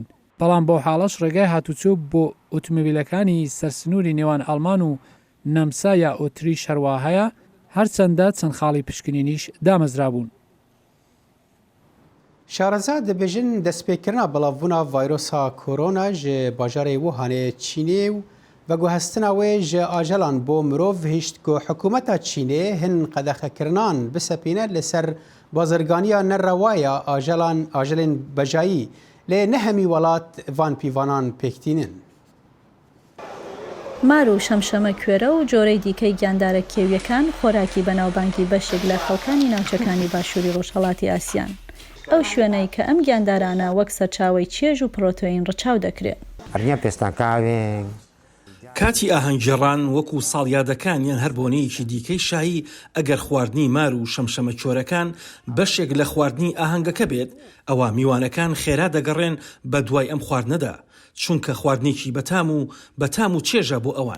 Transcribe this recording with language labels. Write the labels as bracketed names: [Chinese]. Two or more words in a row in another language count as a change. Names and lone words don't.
[Central Kurdish] بەڵام بۆ حاڵەش ڕێگای هاتوچۆ بۆ ئۆتۆمۆبیلەکانی سەرسنووری نێوان ئەڵمان و نەمسا یا ئۆتریش هەروە هەیە، هەرچەندە چەند خاڵی پشکنینیش دامەزرابوون. [Kurdish] شارەزا دەبێژن دەستپێکردنا بەڵاوبوونا ڤایرۆسا کۆرۆنا ji bajarê Wuhanê Çînê û veguhestina wê ji ajelan bo mirov hişt ku hikûmeta Çînê hin qedexekirinan bisepîne li ser bazirganiya nerewaya ajelên bejayî lê ne hemî welat van pîvanan pêktînin. [Central Kurdish] مار و شەمشەمە کوێرە و جۆرەی دیکەی گیاندارە کێویەکان خۆراکی بەناوبانگی بەشێک لە خەڵکانی ناوچەکانی باشووری ڕۆژهەڵاتی ئاسیان. ئەو شوێنەی کە ئەم گیاندارانە وەک سەرچاوی چێژ و پرۆتۆین ڕەچاو دەکرێت. کاتی ئاهەنگگێڕان وەکو ساڵیادەکان یان هەر بۆنەیەکی دیکەی شایی ئەگەر خواردنی مار و شەمشەمە کۆرەکان بەشێک لە خواردنی ئاهەنگەکە بێت، ئەوە میوانەکان خێرا دەگەڕێن بە دوای ئەم خواردنەدا، چونکە خواردنێکی بەتام و چێژە بۆ ئەوان.